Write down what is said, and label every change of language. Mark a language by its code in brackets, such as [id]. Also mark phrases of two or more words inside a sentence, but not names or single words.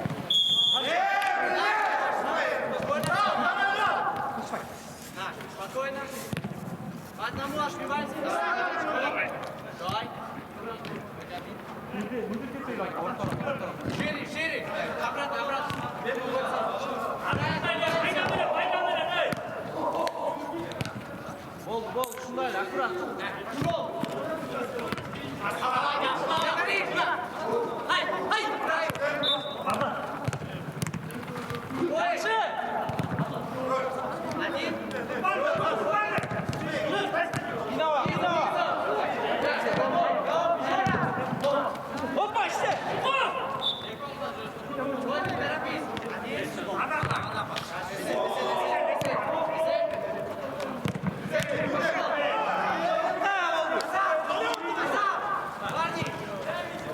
[ru] Спокойно. По одному ошибаемся. Давай. Шире. Обратно. [uz] Bo'ldi, shunday, akkurat. Yaxshi. [ru] Один. [uz] Inova. Hoppa, ishla. [ru] Вот, не торопись. Один. Парни,